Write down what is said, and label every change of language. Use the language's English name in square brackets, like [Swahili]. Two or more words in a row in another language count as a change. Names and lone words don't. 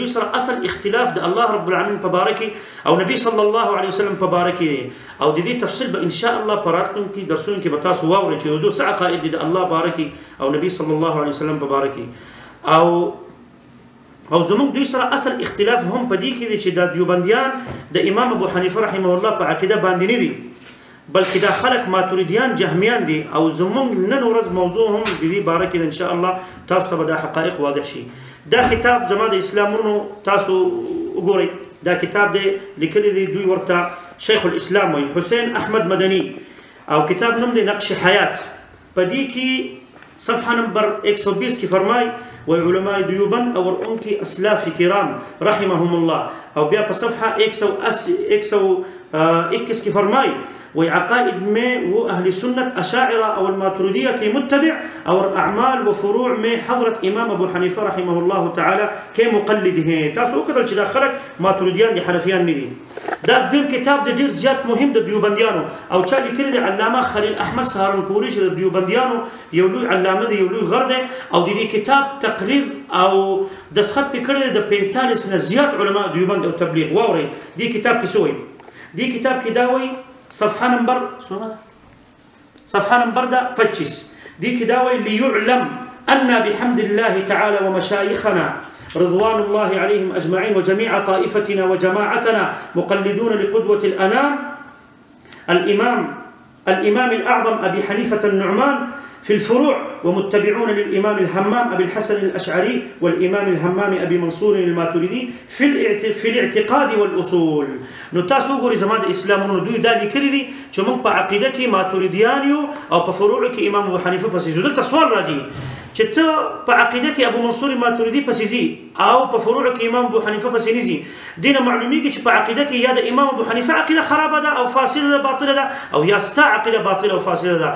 [Pashto] سره اصل اختلاف د [Arabic] الله رب العالمین [Pashto] په باره کې او نبی [Arabic] صلی الله علیه وسلم [Pashto] په باره کې دی او د دې تفصیل به [Arabic] ان شاء الله [Pashto] په راتلونکي درسونو کې به تاسو واورئ چې دوی څه عقاید دي د الله باره کې او نبی [Arabic] صلی الله علیه وسلم [Pashto] په باره کې او زمونږ دوی سره اصل اختلاف هم په دې کې دی چې دا دیوبندیان د امام ابو حنیفه [Arabic] رحمه الله [Pashto] په عقیده باندې نه دي، بلکې دا خلق ماتوریدیان جهمیان دي او زمونږ نن ورځ موضوع هم د دې باره کې [Arabic] ان شاء الله [Pashto] تاسو ته به دا حقایق واضح شي. دا کتاب زما د اسلامونو تاسو وګورئ، دا کتاب دی لیکلی دی دوی ورته [Arabic] شیخ الاسلام [Pashto] وی حسین احمد مدنی او کتاب نوم دی نقش حیات. په دې کې صفحه نمبر 120 کې فرمای [Urdu] و علماء دیوبند اور ان کی اسلاف کرام [Arabic] رحمهم الله، [Pashto] او بیا په صفحه 121 کې فرمای [Urdu] وعقائد میں وہ اہل سنت اشاعرہ اور ماتریدیہ کے متبع اور اعمال و فروع میں حضرت امام ابو حنیفہ رحمہ اللہ تعالی کے مقلد ہیں. [Pashto] تاسو کتل چې دا خلق ماتوریدیان دي، حنفیان نه دي. دا دیم کتاب د ډیر زیات مهم د دیوبندیانو او چا لیکلی دی علامه خلیل احمد سهارنپوري چې د دیوبندیانو یو لوی علامه دی، یو لوی غر دی او د دې کتاب تقریر او دسخط پې کړی د 45 نه زیات علما دیوبند او تبلیغ. واورئ دې کتاب کې څه وایي. دې کتاب کې دا وایي صفحه نمبر 25 [Arabic] دي كداوي ليعلم أن بحمد الله تعالى ومشايخنا رضوان الله عليهم أجمعين وجميع طائفتنا وجماعتنا مقلدون لقدوة الأنام الإمام الأعظم أبي حنيفة النعمان في الفروع ومتبعون للإمام الهمام أبي الحسن الأشعري والإمام الهمام أبي منصور الماتريدي في الاعتقاد والأصول. [Pashto] نتاسو غوري زمان الإسلام دوی دا لیکلی دي چې موږ په عقیده کې ماتوریدیان یو او په فروع کې امام ابو حنیفه پسې ځو. دلته سوال راځي چې ته په عقیده کې ابو منصور ماتوریدي پسې ځي او په فروع کې امام ابو حنیفه پسې نه ځي، دینه معلومیږي چې په عقیده کې یا د امام ابو حنیفه عقیده خرابه ده او فاسده ده، باطله ده، او یا ستا عقیده باطله او فاسده ده.